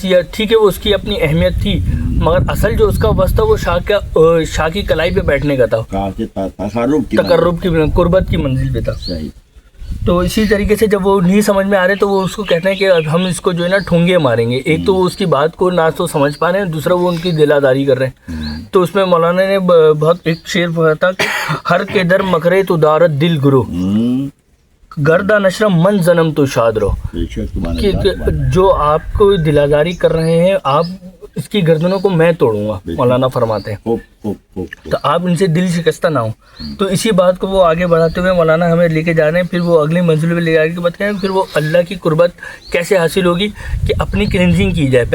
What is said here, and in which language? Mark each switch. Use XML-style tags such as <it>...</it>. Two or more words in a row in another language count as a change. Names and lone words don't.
<ur>یا ٹھیک ہے وہ اس کی اپنی اہمیت تھی، مگر اصل جو اس کا وصف تھا وہ شاہ کی کلائی پہ بیٹھنے کا تھا، تقرب کی قربت کی منزل پہ تھا. تو اسی طریقے سے جب وہ نہیں سمجھ میں آ رہے تو وہ اس کو کہتے ہیں کہ اب ہم اس کو جو ہے نا ٹھونگے ماریں گے. ایک تو وہ اس کی بات کو نہ تو سمجھ پا رہے ہیں، دوسرا وہ ان کی دلاداری کر رہے ہیں. تو اس میں مولانا نے بہت ایک شعر پڑھا تھا کہ</ur> <fa>ہر کے در مکرے تو دارت دل گرو، گردہ نشرم من زنم تو شاد رہو.</fa> <ur>کہ جو آپ کو دلاداری کر رہے ہیں آپ اس کی گردنوں کو میں توڑوں گا، مولانا فرماتے ہیں. تو آپ ان سے دل شکستہ نہ ہوں. تو اسی بات کو وہ آگے بڑھاتے ہوئے مولانا ہمیں لے کے جا رہے ہیں. پھر وہ اگلی منزل پہ لے جا کے بتائیں پھر وہ اللہ کی قربت کیسے حاصل ہوگی کہ اپنی کلینزنگ کی جائے.</ur>